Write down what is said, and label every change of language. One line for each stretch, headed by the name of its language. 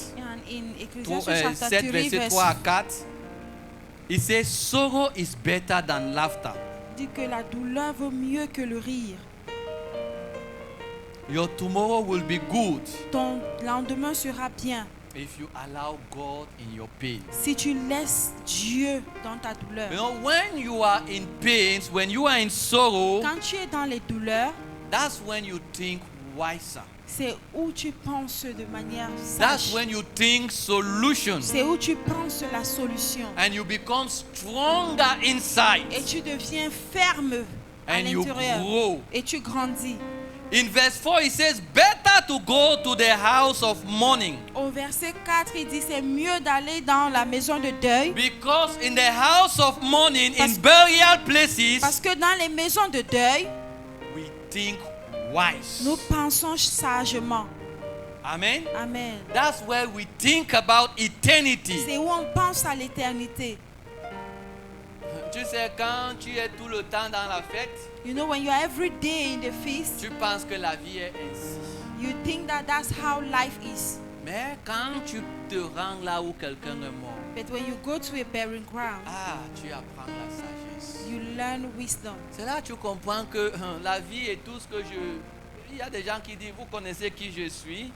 English: And in Ecclesiastes chapter 7, 3,
French: verset
English: verse
French: 3 à 4, il dit
English: sorrow is better than laughter.
French: dit que la douleur vaut mieux que le rire.
English: Your tomorrow will be good
French: Ton lendemain sera bien
English: if you allow God in your pain.
French: si tu laisses Dieu dans ta douleur.
English: You know, when you are in pains, when you are in sorrow,
French: Quand tu es dans les douleurs,
English: that's when you think wiser.
French: c'est où tu penses de manière
English: That's
French: sage.
English: when you think solutions.
French: C'est où tu penses la solution.
English: And you become stronger inside.
French: Et tu deviens ferme à
English: And you
French: l'intérieur.
English: grow.
French: Et tu grandis.
English: In verse 4, it says, better to go to the house of mourning.
French: Au verset 4, il dit c'est mieux d'aller dans la maison de deuil.
English: Because in the house of mourning,
French: Parce-
English: in burial places,
French: Parce que dans les maisons de deuil,
English: we think wise.
French: nous pensons sagement. Amen. Amen.
English: That's where we think about eternity.
French: C'est où on pense à l'éternité. Tu sais, quand tu es tout le temps dans la fête,
English: You know, when you are every day in the feast,
French: tu penses que la vie est ainsi.
English: you think that that's how life is.
French: Mais quand tu te rends là où quelqu'un est mort,
English: But when you go to a burying ground,
French: tu apprends la sagesse.
English: you learn wisdom.
French: C'est là que tu comprends que la vie est tout ce que je... Il y a des gens qui disent, vous connaissez qui je suis?